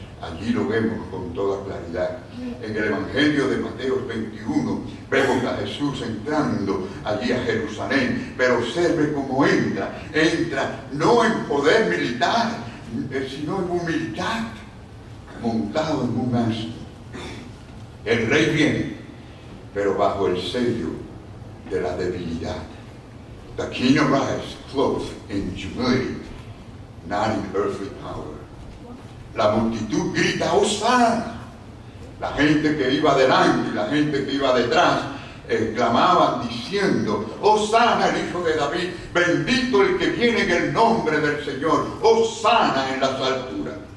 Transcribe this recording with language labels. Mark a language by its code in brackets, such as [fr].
[es] Allí lo vemos con toda claridad. En el Evangelio de Mateo 21 vemos a Jesús entrando allí a Jerusalén, pero observe cómo entra no en poder militar, sino en humildad, montado en un asno. El rey viene, pero bajo el sello de la debilidad. [en] The king arrives clothed in humility, not in earthly power. [es] La multitud grita, ¡Hosana! La gente que iba delante y la gente que iba detrás clamaban diciendo, ¡Hosana el Hijo de David! Bendito el que viene en el nombre del Señor. ¡Hosana en las alturas!